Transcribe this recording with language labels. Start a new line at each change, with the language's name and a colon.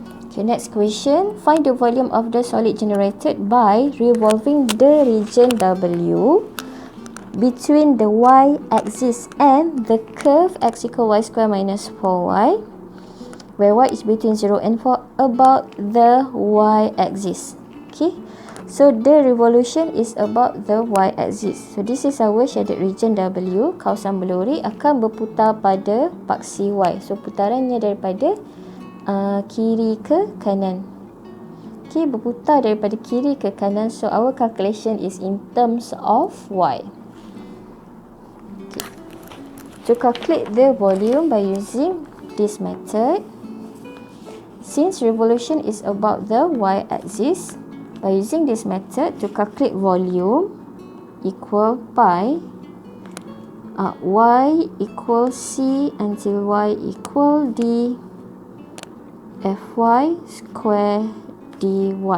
English: Okay, next question. Find the volume of the solid generated by revolving the region W between the y-axis and the curve x equal y square minus 4y, where y is between 0 and 4, about the y-axis. Okay, so the revolution is about the y-axis. So this is our shaded region W.
Malay: Kawasan beluri akan berputar pada paksi y. So putarannya daripada kiri ke kanan. Okay, berputar daripada kiri ke kanan.
English: So our calculation is in terms of y. To calculate the volume by using this method, since revolution is about the y-axis, by using this method to calculate volume equal pi y equal c until y equal d fy square dy.